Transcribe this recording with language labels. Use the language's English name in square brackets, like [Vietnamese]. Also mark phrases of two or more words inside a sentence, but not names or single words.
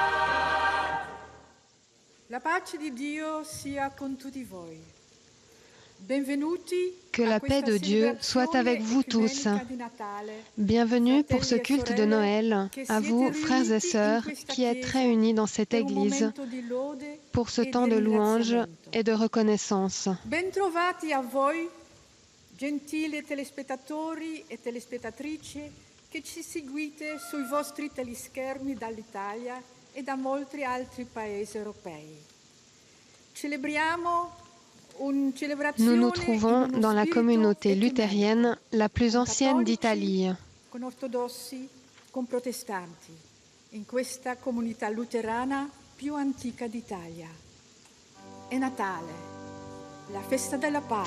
[Italian] La pace di Dio sia con tutti voi. [French] Que la paix de Dieu soit avec vous tous. Bienvenue pour ce culte de Noël, à vous, frères et sœurs, qui êtes réunis dans cette église pour ce temps de louange et de reconnaissance. [Italian] Bentrovati a voi, gentili telespettatori e telespettatrici che ci seguite sui vostri teleschermi dall'Italia e da molti altri paesi europei. [French] Nous nous trouvons dans la communauté luthérienne la plus ancienne d'Italie. [Italian] Con ortodossi, con protestanti, in questa comunità luterana più antica d'Italia. È Natale, la festa della pace.